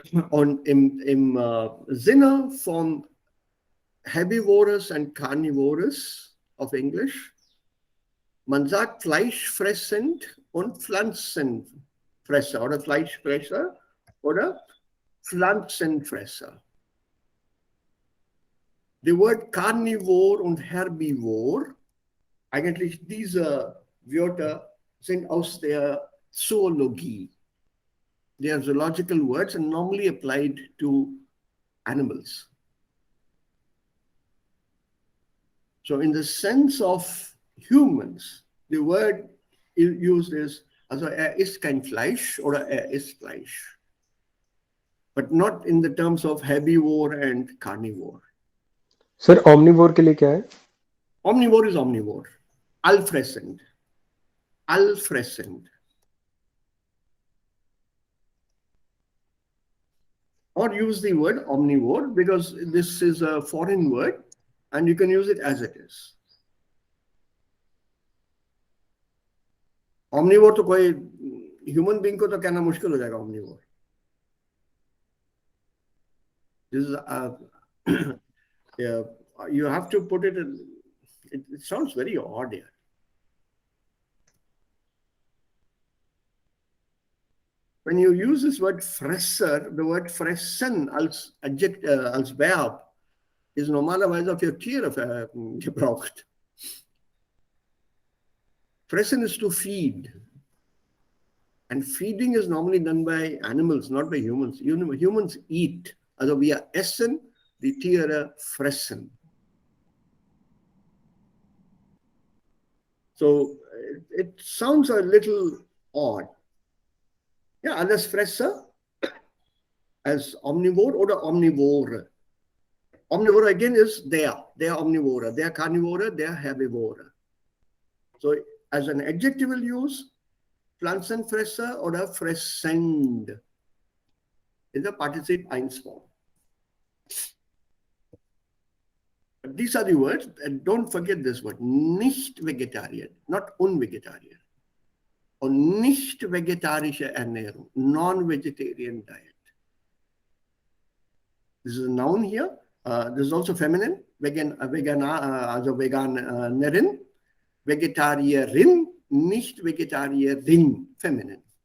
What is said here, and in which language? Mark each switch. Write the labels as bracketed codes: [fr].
[de] Und im Sinne von Herbivorous und Carnivorous auf Englisch, man sagt fleischfressend und Pflanzenfresser oder Fleischfresser oder Pflanzenfresser. Die Wort Carnivore und Herbivore, eigentlich diese Wörter sind aus der Zoologie. [en] They are zoological words and normally applied to animals. So in the sense of humans, the word used is, [de] also isst kein Fleisch oder isst Fleisch. [en] But not in the terms of herbivore and carnivore. [hi] Sir omnivore के लिए क्या है? [en] Omnivore is omnivore. Allfressend. Allfressend. Or use the word omnivore because this is a foreign word and you can use it as it is. [hi] Omnivore तो कोई human being को तो कहना मुश्किल हो जाएगा omnivore. [en] This is yeah, you have to put it in, it sounds very odd here. When you use this word fresser, the word fressen [de] als adject, als Verb ist normalerweise für Tiere gebraucht. [en] Fressen is to feed. And feeding is normally done by animals, not by humans. Humans eat. [de] Also wir essen, die Tiere fressen. [en] So it sounds a little odd. [de] Ja, alles Fresser as omnivore oder omnivore. [en] Omnivore again is they are omnivore, they are carnivore, they are herbivore. So as an adjectival use, Pflanzenfresser oder fressend is a participle 1 form. But these are the words, and don't forget this word, nicht Vegetarier, not unvegetarier. [de] Und nicht vegetarische Ernährung, [en] non-vegetarian diet. This is a noun here. This is also feminine, also Veganerin, Vegetarierin, nicht Vegetarierin, feminine.